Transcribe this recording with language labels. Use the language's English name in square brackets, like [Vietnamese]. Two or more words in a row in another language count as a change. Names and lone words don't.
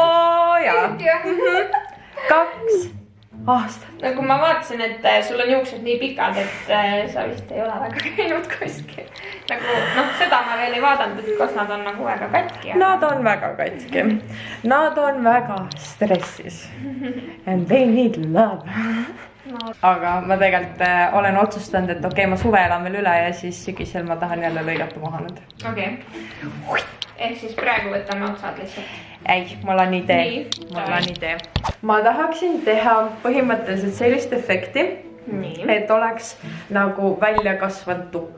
[Estonian] Jaa. 2 aastat. Nagu ma vaatasin, et sul on juuksed nii pikad, et sa vist ei ole väga käinud kuskil. Nagu, seda ma veel ei vaadanud, et kas nad on nagu väga katki. Nad on väga katki. Nad on väga stressis. [English] And they need love. [Estonian] Aga ma tegelikult olen otsustanud, et okei, ma suve elan veel üle ja siis sügisel ma tahan jälle lõigata maha nüüd. Okei. Ehk siis praegu võtame otsad lihtsalt. Ei, mul on idee. Ma tahaksin teha põhimõtteliselt sellist efekti, et oleks nagu välja kasvanud tukk.